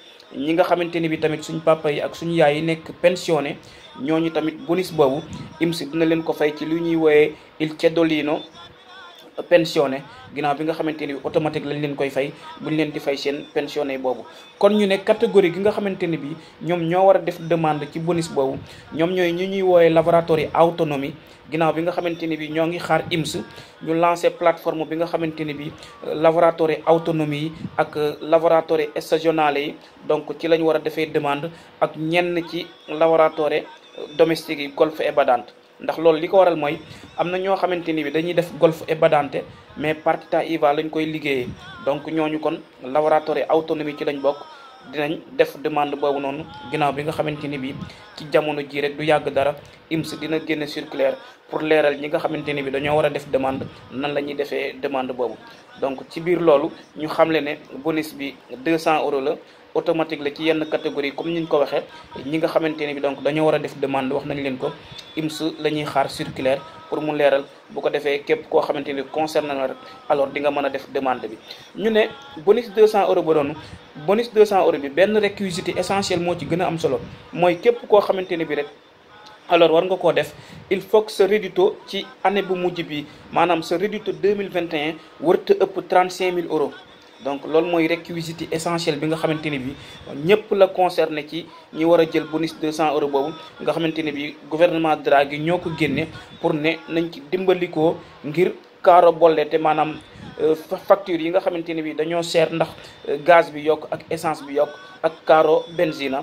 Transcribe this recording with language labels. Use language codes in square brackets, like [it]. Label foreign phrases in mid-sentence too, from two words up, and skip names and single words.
[wo] ñi nga xamante ni bi tamit suñ papa yi ak suñu yaay yi nekk pensionné, ñooñu tamit bonus boobu INPS dina leen ko fay ci lu ñuy wooyee [it] il cedolino [wo] pensionné, ginnaaw bi nga xamante ni bi automatique lañ leen koy fay buñ leen di fay seen pensionné boobu. kon ñu ne catégorie gi nga xamante ni bi ñoom ñoo war a def demande ci bonus boobu, ñoom ñooy ñi ñuy wooyee [it] lavoratori autonomie, [wo] ginnaaw bi nga xamante ni bi ñoo ngi xaar INPS ñu lancé plateforme bi nga xamante ni bi [it] lavoratori autonomie [wo] yi ak [it] lavoratori stagionale [wo] yi donc ci lañ war a defee demande, ak ñenn ci [it] lavoratori domestique [wo] yi [it] golfo e badante. [wo] ndax loolu li ko waral mooy am na ñoo xamante ni bi dañuy def [it] golfo e badante [wo] mais [it] partita IVA [wo] lañ koy liggéeyee, donc ñooñu kon [it] lavoratori autonomie [wo] ci lañ bokk, dinañ def demande boobu noonu. ginnaaw bi nga xamante ni bi ci jamono ji rek du yàgg dara INPS dina génne circulaire pour leeral ñi nga xamante ni bi dañoo war a def demande nan la ñuy defee demande boobu. donc ci biir loolu ñu xamle ne bonus bi 200 euros la, automatique la ci yenn catégorie comme ni ñu ko waxee. ñi nga xamante ni bi donc dañoo war a def demande wax nañ leen ko, INPS la ñuy xaar circulaire pour mu leeral, bu ko defee képp koo xamante ni concerné na rek alors di nga mën a def demande bi. ñu ne bonus 200 euros ba doonu bonus 200 euros bi benn [fr] réquisite essentiel [wo] moo ci gën a am solo, mooy képp koo xamante ni bi rek alors war nga koo def, [fr] il faut que [wo] sa reddito ci année bu mujj bi, maanaam sa reddito 2021 warta ëpp 35 000 euros. donc loolu mooy [fr] réquisite essentiel [wo] bi nga xamante ni bi ñëpp la concerné ci ñi war a jël bonus 200 euros boobu nga xamante ni bi gouvernement Draghi ñoo ko génne pour ne nañ ci dimbalikoo ngir kaaro bolle te maanaam facture yi nga xamante ni bi dañoo seer ndax gaz bi yokk ak essence bi yokk ak kaaro benzina.